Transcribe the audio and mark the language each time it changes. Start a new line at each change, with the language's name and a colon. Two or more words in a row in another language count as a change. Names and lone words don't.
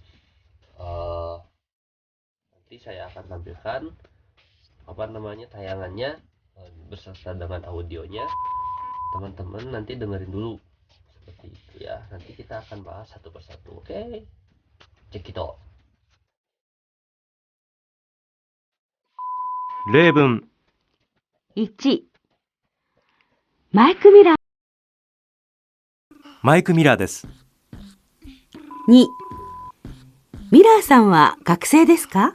Indonesian: Nanti saya akan tampilkan tayangannya beserta dengan audionya. Teman-teman nanti dengerin dulu seperti itu ya. Nanti kita akan bahas satu persatu. Oke, cek itu.
Japanese: 例文 1、マイク・ミラー。マイク・ミラーです。 2、ミラーさんは学生ですか？